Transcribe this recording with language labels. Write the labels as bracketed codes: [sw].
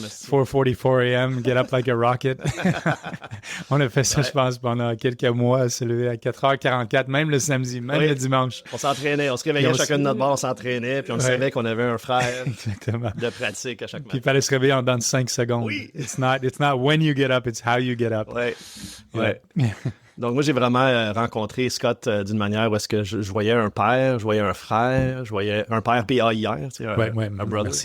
[en] 4:44 a.m., get up like a rocket. [fr] On a fait ça, je pense, pendant quelques mois, se lever à 4h44, même le samedi, même le dimanche. On s'entraînait, on se réveillait chacun de notre bord, on s'entraînait, puis on savait qu'on avait un frère de pratique à chaque matin. Puis il fallait se réveiller en dedans de 5 secondes. Oui. [en] It's not when you get up, it's how you get up. [fr] Ouais. Donc, moi, j'ai vraiment rencontré Scott d'une manière où est-ce que je voyais un père, je voyais un frère, je voyais un père PAIR, tu sais, un brother.